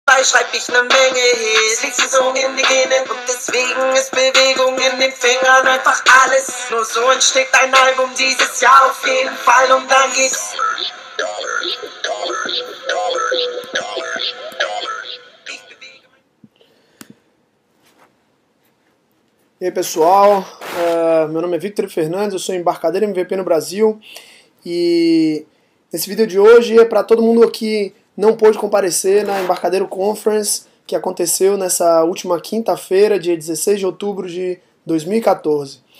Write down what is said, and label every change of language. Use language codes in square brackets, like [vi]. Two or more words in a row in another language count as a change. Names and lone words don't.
[de] Schreib ich ne Menge Hits, liegst du so in die Genen und deswegen ist Bewegung in den Fingern einfach alles. Nur so entsteht ein Album dieses Jahr auf jeden Fall und dann geht's. [pt] E aí pessoal, meu nome é Victor Fernandes, eu sou embarcadeiro MVP no Brasil e nesse vídeo de hoje é para todo mundo que não pôde comparecer na Embarcadeiro Conference que aconteceu nessa última quinta-feira, dia 16 de outubro de 2014.